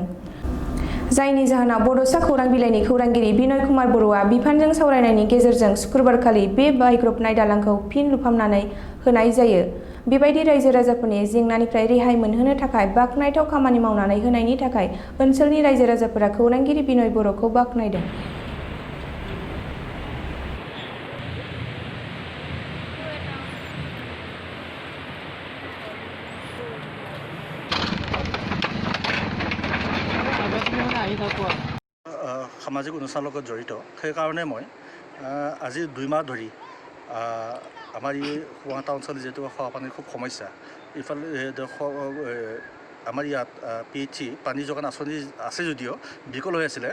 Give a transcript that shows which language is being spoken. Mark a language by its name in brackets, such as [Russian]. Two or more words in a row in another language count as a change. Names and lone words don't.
[Bodo] जायनि जाहोनाव बड'सा खौरां बिलाइनि खौरांगिरि बिनय कुमार बर'आ बिफानजों सावरायनायनि गेजेरजों सुक्रुबारखालि बे बायग्रबनाय दालांखौ फिन लुफामनानै होनाय जायो। बेबायदि रायजो-राजाफोरनि जेंनानिफ्राय रेहाय मोनहोनो थाखाय बाखनायथाव खामानि मावनानै होनायनि थाखाय ओनसोलनि रायजो-राजाफोरा खौरांगिरि बिनय बर'खौ बाखनायदों। [Assamese] সামাজিক অনুষ্ঠানৰ লগত জড়িত সেইকাৰণে মই আজি 2 মাহ ধৰি আমাৰ এই সোঁহাতা অঞ্চলত যিহেতু খোৱাপানীৰ খুব সমস্যা ইফালে আমাৰ ইয়াত PHC পানী যোগান আঁচনি আছে যদিও বিকল হৈ আছিলে।